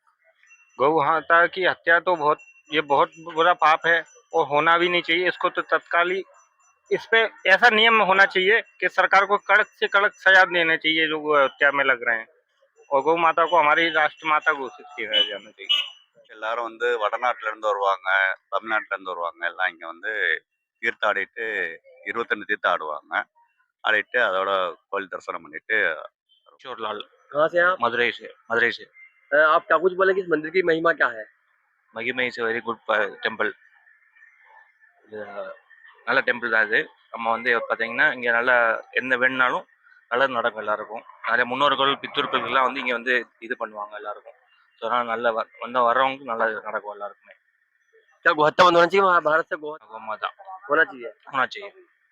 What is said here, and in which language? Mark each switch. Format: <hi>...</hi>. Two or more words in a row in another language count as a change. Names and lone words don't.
<hi>गौ माता की हत्या तो बहुत बुरा पाप है और होना भी नहीं चाहिए। इसको तो तत्काल ही इस पे ऐसा नियम होना चाहिए कि सरकार को कड़क से कड़क सजा देना चाहिए जो गौ हत्या में लग रहे हैं, और गौ माता को हमारी राष्ट्र माता घोषित किया जाना चाहिए।</hi> <ta>எல்லாரும் வந்து வடநாட்டுல இருந்து வருவாங்க, தமிழ்நாட்டுல இருந்து வருவாங்க. எல்லாம் இங்க வந்து தீர்த்தம் ஆடிட்டு 22 தீர்த்தம் ஆடுவாங்க. ஆடிட்டு அதோட கோயில் தரிசனம் பண்ணிட்டு</ta> <hi>किशोर लाल कहाँ से हैं आप? मदुरई से आप क्या कुछ बोले कि इस मंदिर की महिमा क्या है?</hi> <ta>மகிமை</ta> <en>is very good temple.</en> <ta>இது நல்ல டெம்பிள் தான் இது. நம்ம வந்து பார்த்தீங்கன்னா இங்கே நல்லா எந்த வேணுனாலும் நல்லது நடக்கும் எல்லாருக்கும். நிறைய முன்னோர்கள் பித்தூர்களுக்கெல்லாம் வந்து இங்கே வந்து இது பண்ணுவாங்க எல்லாருக்கும். ஸோ அதனால் நல்ல வர்றவங்களுக்கு நல்லது நடக்கும் எல்லாருக்குமே.</ta> <hi>क्या गौ हत्या बंद होना चाहिए वहाँ भारत से? गौ गोमाता होना चाहिए। होना चाहिए.</hi>